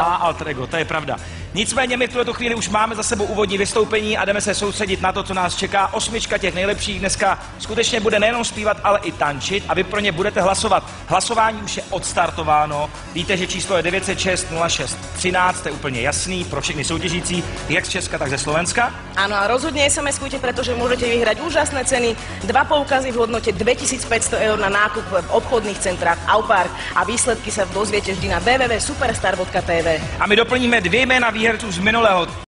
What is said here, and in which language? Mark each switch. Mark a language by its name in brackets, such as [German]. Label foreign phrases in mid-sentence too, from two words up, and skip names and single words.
[Czech] Má alter ego, to je pravda. Nicméně my v tuto chvíli už máme za sebou úvodní vystoupení a jdeme se soustředit na to, co nás čeká. 8 těch nejlepších dneska skutečně bude nejenom zpívat, ale i tančit a vy pro ně budete hlasovat. Hlasování už je odstartováno. Víte, že číslo je 906 06 13, to je úplně jasný pro všechny soutěžící, jak z Česka, tak ze Slovenska. [Slovak] Áno, a rozhodne SMS-kujte, pretože môžete vyhrať úžasné ceny, 2 poukazy v hodnote 2500 eur na nákup v obchodných centrách Aupark a výsledky sa dozviete vždy na www.superstar.tv. [Czech] A my doplníme 2 jména výherců z minulého